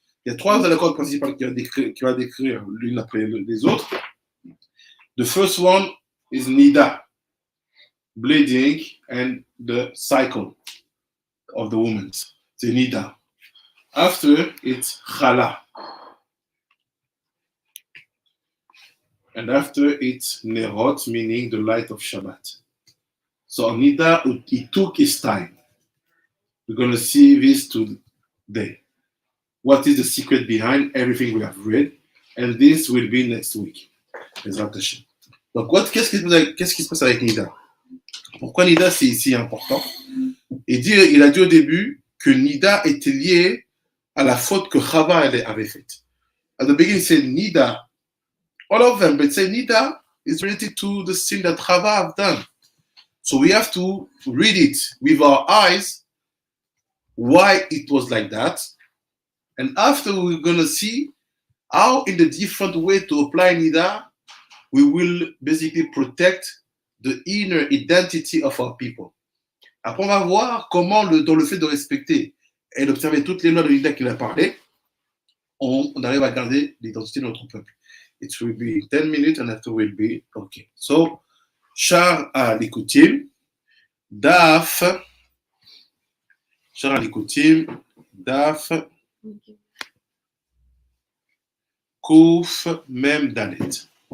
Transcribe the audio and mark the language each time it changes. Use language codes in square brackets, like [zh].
[fr] Il y a trois halachot principales qui va décrire l'une après les autres. [en] The first one is nida, bleeding, and the cycle of the woman. [fr] C'est nida. [en] After, it's chala. And after, it's nerot, meaning the light of Shabbat. So nida, it took his time. We're going to see this today. What is the secret behind everything we have read? And this will be next week. [fr] Donc, qu'est-ce qui se passe avec Nida? Pourquoi Nida c'est ici important? Il a dit au début que Nida était lié à la faute que Chava avait faite. [en] At the beginning, he said Nida, all of them, but say Nida is related to the sin that Chava have done. So we have to read it with our eyes, why it was like that. And after we're going to see how in the different way to apply Nida, we will basically protect the inner identity of our people. [fr] Après, on va voir comment, dans le fait de respecter et d'observer toutes les lois de Nida qu'il a parlé, on arrive à garder l'identité de notre peuple. [en] It will be 10 minutes and after will be okay. So, Char al-Likutim, Daf, Char al-Likutim, Daf, Kouf, Mem Dalet.